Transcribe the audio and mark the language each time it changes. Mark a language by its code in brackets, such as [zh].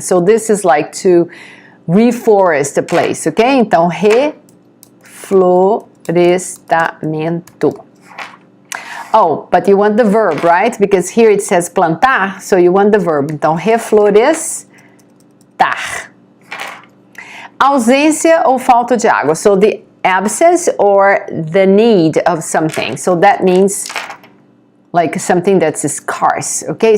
[en] So, this is like to reforest a place, ok? [pt] Então, reflorestamento. [en] Oh, but you want the verb, right? Because here it says plantar, so you want the verb. [pt] Então, reflorestar. Ausência ou falta de água. [en] So, the absence or the need of something. So, that means like something that's scarce, okay?